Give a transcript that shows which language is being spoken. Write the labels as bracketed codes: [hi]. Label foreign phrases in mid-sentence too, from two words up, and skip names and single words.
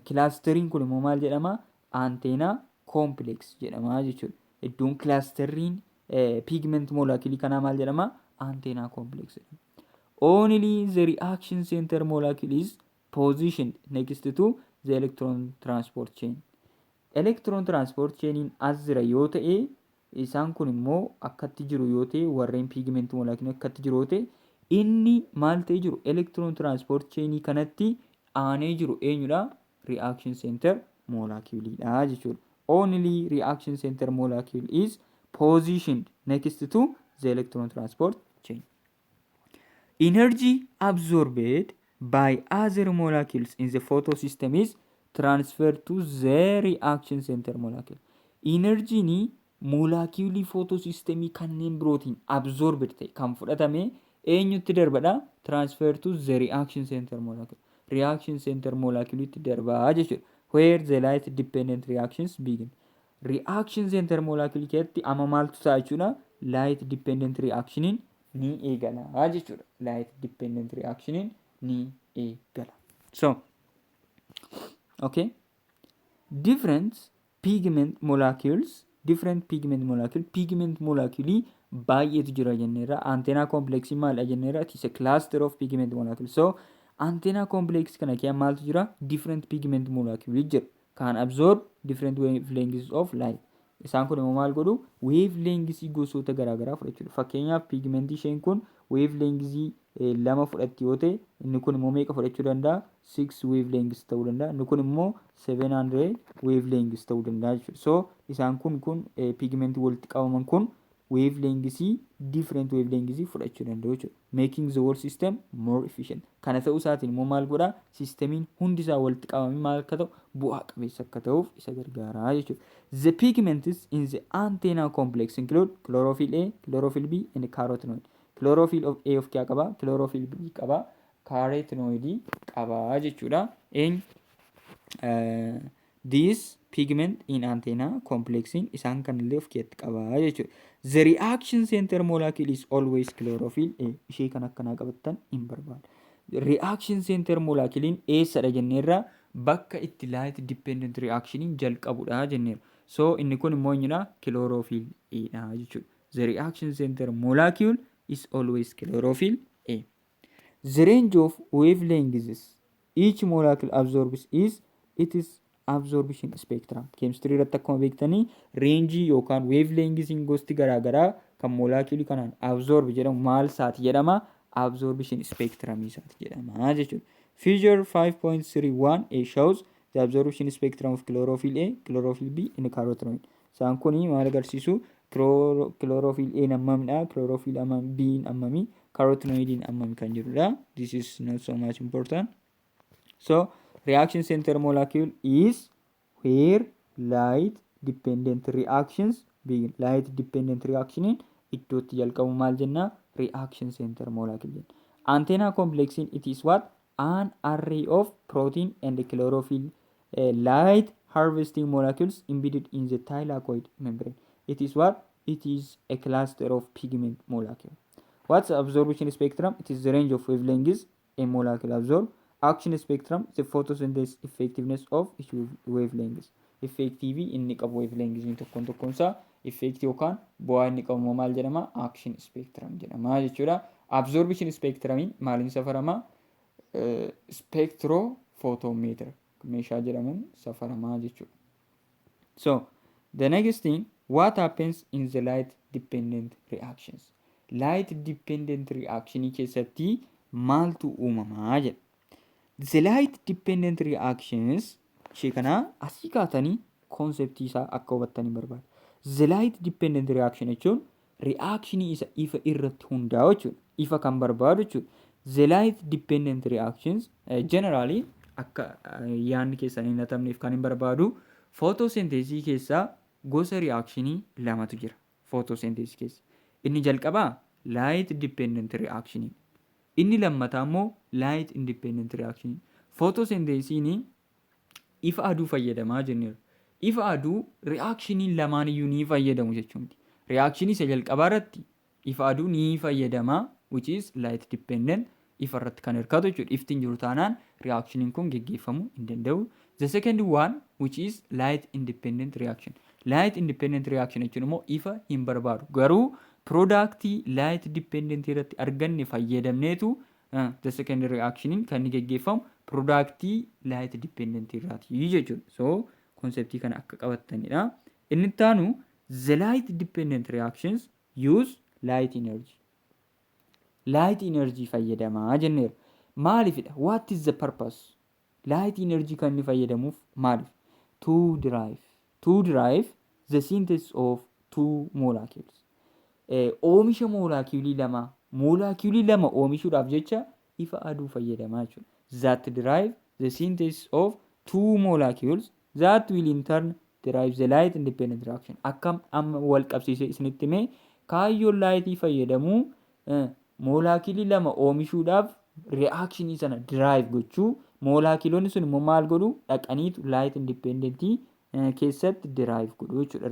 [om] Clustering kun immoo maal jedhama? [en] Antenna complex [om] jedhama jechuudha. Iddoon clustering [en] pigment molecule [om] kanaa maal jedhama? [en] Antenna complex. Only the reaction center molecule is positioned next to the electron transport chain. Electron transport chain [om] as jira yoo ta'e isaan kun immoo akkatti jiru yoo ta'e warreen [en] pigment molecule [om] akkatti jiru yoo ta'e inni maal ta'e jiru [en] electron transport chain [om] kanatti aanee jiru eenyudha? [en] Reaction center molecule [om] dha jechuudha. [en] Only reaction center molecule is positioned next to the electron transport chain. Energy absorbed by other molecules in the photosystem is transferred to the reaction center molecule. [om] Energy ni [en] molecule photosystem [om] kanneen birootiin absorbed ta'e kan fudhatame eenyutti darbadha? [en] Transfer to the reaction center molecule. Reaction center molecule [om] itti darbaa jechuudha. [en] Where the light dependent reactions begin. Reaction center molecule [om] keessatti amma maaltu ta'a jechuudha? [en] Light dependent reactionin [om] ni eegala jechuudha. [en] Light dependent reactionin [om] ni eegala. [en] So, okay. Different pigment molecule [om] baay'eetu jira jenneerra. [en] Antenna complex [om] maal jenneerra? [en] It is a cluster of pigment molecules. So antenna complex [om] kana keessa maaltu jira? [en] Different pigment molecule jira. Can absorb different wavelengths of light. [om] Isaan kun immoo maal godhu? Wavelengths gosoota garaagaraa fudhachuudha. Fakkeenyaaf pigmentii isheen kun wavelengths 2 fudhatti yoo ta'e inni kun immoo meeqa fudhachuu danda'a? 6 wavelengths ta'uu danda'a. Inni kun immoo 700 wavelengths ta'uu danda'a jechuudha. So isaan kun pigmentii walitti qabaman kun [en] wavelengths different wavelengths [om] fudhachuu danda'u jechuudha. [en] Making the whole system more efficient. [om] Kana ta'uu isaatiin immoo maal godha? Sistemiin hundi isaa walitti qabamee maal akka ta'u? Bu'aa qabeessa akka ta'uuf isa gargaara jechuudha. [en] The pigments in the antenna complex include chlorophyll A, chlorophyll B and carotenoid. Chlorophyll of A of [om] kyaa qaba? [en] Chlorophyll B [om] qaba. Carotenoid qaba jechuudha. [en] This pigment in antenna complexin [om] isaan kanallee of keessatti qaba jechuudha. [en] The reaction center molecule is always chlorophyll A. [om] Ishee kan akkanaa qabattan hin barbaadu. [en] Reaction center moleculein [om] eessadha jenneerra? Bakka itti [en] light dependent reactionin [om] jalqabudha jenneerra. So inni kun immoo eenyudha? [en] Chlorophyll A [om] dha jechuudha. [en] The reaction center molecule is always chlorophyll A. The range of wavelengths each molecule absorbs is its absorption spectrum. [om] Chemistry irratti akkuma beektanii range yookaan wavelengths gosti garaagaraa kan molecule kanaan absorb jedhamu maal isaati jedhama? [en] Absorption spectrum [om] isaati jedhama jechuudha. [en] Figure 5.31a shows the absorption spectrum of chlorophyll A, chlorophyll B and carotenoid. [om] Isaan kuni maal agarsiisu? [en] Chlorophyll A [om] ammamidha, [en] chlorophyll B [om] ammami, carotenoid ammami kan jirudha. [en] This is not so much important. So reaction center molecule is where light dependent reactions begin. Light dependent reaction [om] iddootti jalqabu maal jenna? [en] Reaction center molecule jenna. Antenna complexin it is what? An array of protein and chlorophyll light harvesting molecules embedded in the thylakoid membrane. It is what? It is a cluster of pigment molecule. What's the absorption spectrum? It is the range of wavelengths a molecule absorb. Action spectrum, the photosynthesis effectiveness of each wavelengths. [om] Effective inni qabu wavelengths ni tokkoon isaa effect yookaan bu'aa inni qabu maal jedhama? [en] Action spectrum [om] jedhama jechuudha. [en] Absorption spectrumin [om] maaliin safarama? Spectrophotometer meeshaa jedhamuun safaramaa jechuudha. [en] So the next thing, what happens in the light dependent reactions? Light dependent reaction [om] keessatti maaltu uumamaa jedha? [en] The light dependent reactions [om] ishee kana asii kaatanii konseptii isaa akka hubattanii barbaada. [en] The light dependent reaction [om] jechuun reaction isa ifa irratti hundaa'u jechuudha. Ifa kan barbaadu jechuudha. [en] The light dependent reactions generally [om] akka yaanni keessan hin hatamneef kan hin barbaadu photosynthesis keessaa gosa reactionii lamatu jira. Photosynthesis keessa inni jalqabaa [en] light dependent reactionii, [om] inni lammataa immoo [en] light independent reactionii. [om] Photosynthesiin ifa aduu fayyadamaa jenneera. Ifa aduu reactionii lamaan iyyuu ni fayyadamu jechuudha. Reactionii isa jalqabaa irratti ifa aduu ni fayyadamaa, [en] which is light dependent, [om] ifa irratti kan hirkatu jechuudha. Iftiin jiru taanaan reactioniin kun geggeeffamuu hin danda'u. [en] The second one which is light independent reaction. Light independent reaction [om] jechuun immoo ifa hin barbaadu. Garuu productii [en] light dependent [om] irratti arganne fayyadamneetu [en] the second reactioniin [om] kan inni geggeeffamu productii [en] light dependent [om] irraati jechuudha. So konseptii kana akka qabattanidha. Inni taanu [en] the light dependent reactions use light energy. Light energy [om] fayyadamaa jenneera. Maalifidha? [en] What is the purpose? Light energy [om] kan inni fayyadamuuf maalif? [en] To derive the synthesis of two molecules. [om] Oomisha moolaakiilii lama oomishuudhaaf jecha ifa aduu fayyadamaa jechuudha. [en] That derive the synthesis of two molecules that will in turn derive the light independent reaction. [om] Akkam amma wal qabsiisee isinitti himee kaayyoon laayitii fayyadamuu moolaakiilii lama oomishuudhaaf reactionii sana derive gochuu, moolaakiilonni sun immoo maal godhu dhaqaniitu [en] light independentii [om] keessatti derive godhu jechuudha.